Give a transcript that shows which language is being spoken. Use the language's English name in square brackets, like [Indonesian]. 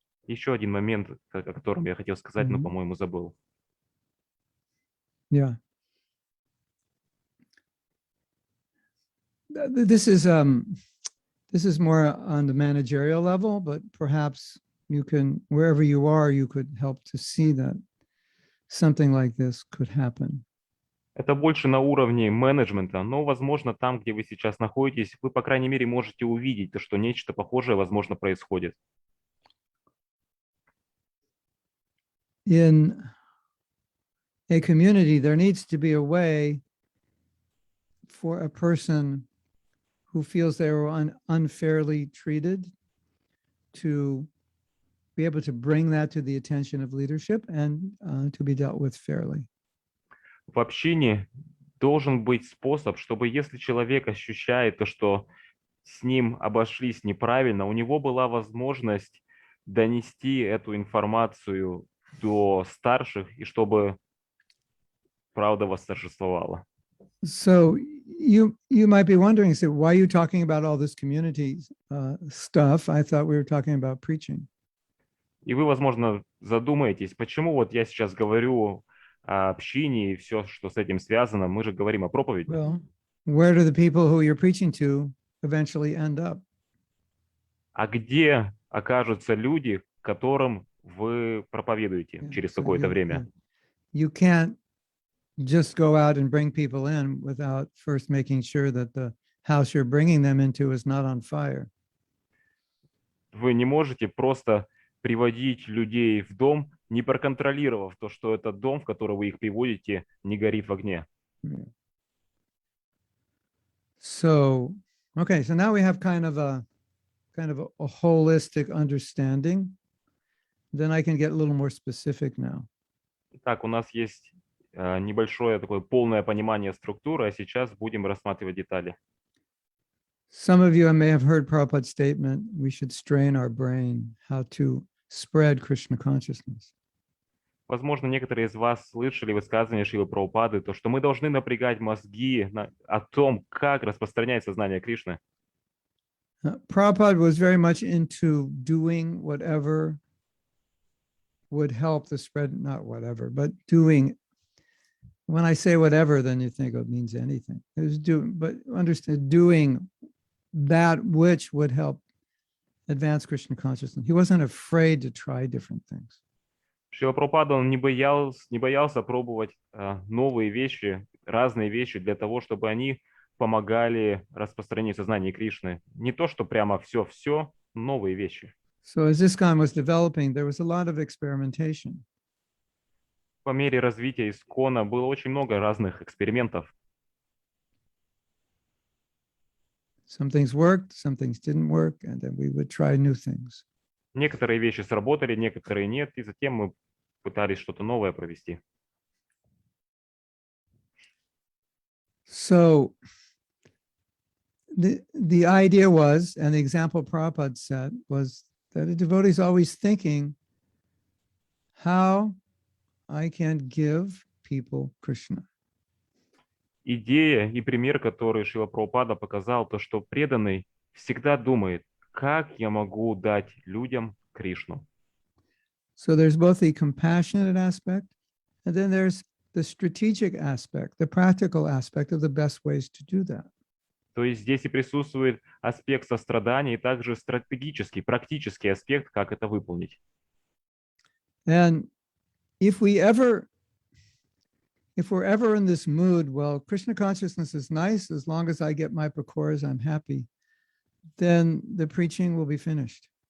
[Russian] Еще один момент, о котором я хотел сказать, но, по-моему, забыл. [English] Yeah. This is more on the managerial level, but perhaps you can, wherever you are, you could help to see that something like this could happen. [Russian] Это больше на уровне менеджмента, но, возможно, там, где вы сейчас находитесь, вы, по крайней мере, можете увидеть, что нечто похожее, возможно, происходит. [English] In a community, there needs to be a way for a person who feels they were unfairly treated to be able to bring that to the attention of leadership and to be dealt with fairly. [Russian] В общине должен быть способ, чтобы если человек ощущает то, что с ним обошлись неправильно, у него была возможность донести эту информацию до старших, и чтобы правда восторжествовала. [English] So you might be wondering, so why are you talking about all this community stuff? I thought we were talking about preaching. [Russian] И вы, возможно, задумаетесь, почему вот я сейчас говорю о общине и все, что с этим связано. Мы же говорим о проповеди. [English] Well, where do the people who you're preaching to eventually end up? [Russian] А где окажутся люди, которым вы проповедуете через какое-то время? [English] You can't just go out and bring people in without first making sure that the house you're bringing them into is not on fire. [Russian] Вы не можете просто приводить людей в дом, не проконтролировав то, что этот дом, в который вы их приводите, не горит в огне. [English] So, okay, so now we have kind of a holistic understanding. Then I can get a little more specific now. [Russian] Итак, у нас есть небольшое такое полное понимание структуры, а сейчас будем рассматривать детали. [English] Some of you may have heard Prabhupada's statement, we should strain our brain how to spread Krishna consciousness. [Russian] Возможно, некоторые из вас слышали высказывание Шрилы Прабхупады, то, что мы должны напрягать мозги о том, как распространять сознание Кришны. [English] Prabhupada was very much into doing whatever would help the spread, not whatever, but doing. When I say whatever, then you think it means anything. It was doing, but understand, doing that which would help advance Krishna consciousness. He wasn't afraid to try different things. [Russian] Шрила Прабхупада, он не боялся пробовать новые вещи, разные вещи для того, чтобы они помогали распространению сознания Кришны. Не то, что прямо все, новые вещи. [English] So as ISKCON was developing, there was a lot of experimentation. [Russian] По мере развития ИСККОНа было очень много разных экспериментов. [English] Some things worked, some things didn't work, and then we would try new things. [Russian] Некоторые вещи сработали, некоторые нет, и затем мы пытались что-то новое провести. [English] So the idea was, and the example Prabhupada set, was that a devotee is always thinking how I can give people Krishna. [Russian] Идея и пример, который Шрила Прабхупада показал, то, что преданный всегда думает, как я могу дать людям Кришну. [English] So there's both the compassionate aspect, and then there's the strategic aspect, the practical aspect of the best ways to do that. [Russian] То есть здесь и присутствует аспект сострадания, и также стратегический, практический аспект, как это выполнить. [English] And if we're ever in this mood, well, Krishna consciousness is nice, as long as I get my pakoras, I'm happy, then the preaching will be finished.